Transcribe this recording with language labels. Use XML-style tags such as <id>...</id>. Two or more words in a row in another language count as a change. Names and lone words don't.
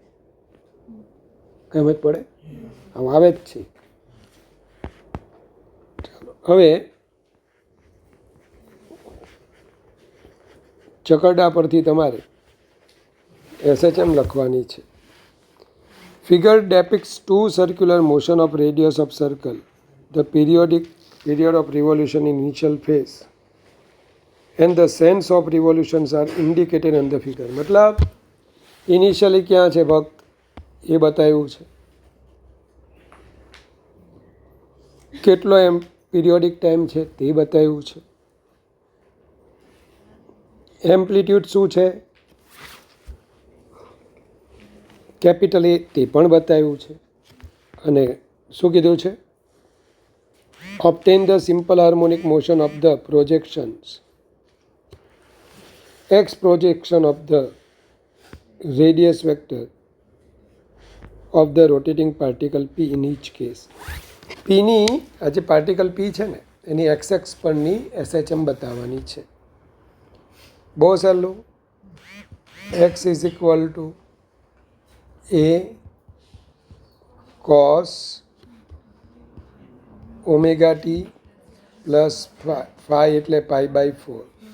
<gu>સમજ પડે? આવું આવે જ છે. હવે ચકરડા પરથી તમારે SHM લખવાની છે.</gu> <en>ફિગર depicts 2 circular motion of radius of circle. The period of revolution in initial phase and the sense of revolutions are indicated on the figure.</en> <gu>મતલબ ઇનિશિયલી ક્યાં છે ભક્ત એ બતાવ્યું છે, કેટલો એમ</gu> <en>periodic time</en> <gu>છે તે બતાવ્યું છે, એમ્પ્લિટ્યૂડ શું છે કેપિટલ A તે પણ બતાવ્યું છે, અને શું કીધું છે?</gu> <en>obtain the simple harmonic motion of the projections x projection of the radius vector of the rotating particle p in each case.</en> <gu>p ની આ જે પાર્ટિકલ p છે ને એની એક્સ એક્સ પરની SHM બતાવવાની છે. બહુ સહેલું.</gu> <en>x is equal to a cos omega t plus phi એટલે pi by 4.</en>